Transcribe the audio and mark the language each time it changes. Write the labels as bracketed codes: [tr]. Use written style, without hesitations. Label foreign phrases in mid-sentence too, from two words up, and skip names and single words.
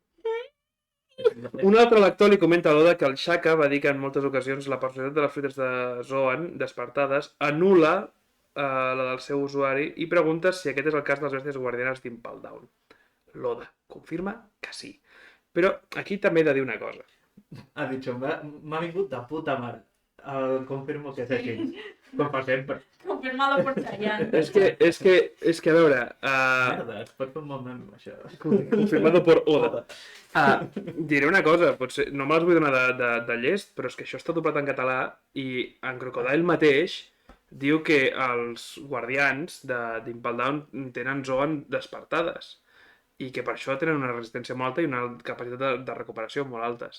[ca] Un altre lector li comenta a l'Oda que el Shaka va dir que en moltes ocasions la personalitat de les fruites de Zoan despertades anul·la la del seu usuari i pregunta si aquest és el cas de les bèsties guardianes d'Impel Down. L'Oda confirma que sí. Però aquí també he de dir una cosa. Ha dit, m'ha vingut de puta mare. Confirmo que és així. Com per sempre. [es] Confirmado por Chayanne. [ca] És que a veure... Merda, es pot fer un bon meme, això. [es] Confirmado por Oda. [ca] Diré una cosa, potser no me les vull donar de llest, però és que això està doblat en català i en Crocodile mateix diu que els guardians d'Impel Down tenen Zoan despertades i que per això tenen una resistència molt alta i una capacitat de recuperació molt altes.